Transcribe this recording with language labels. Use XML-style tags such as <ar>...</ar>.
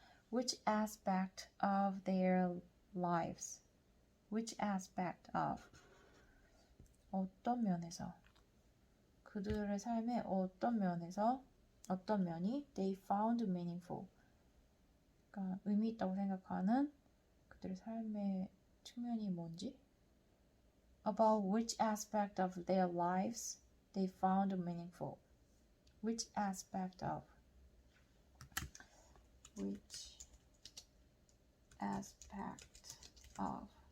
<en>Which aspect of their lives? Which aspect of?</en> <ko>어떤 면에서? 그들의 삶의 어떤 면에서, 어떤 면이</ko> <en>they found meaningful.</en> <ko>그러니까 의미 있다고 생각하는 그들의 삶의 측면이 뭔지?</ko> <en>About which aspect of their lives they found meaningful. Which aspect of? Which aspect of?</en>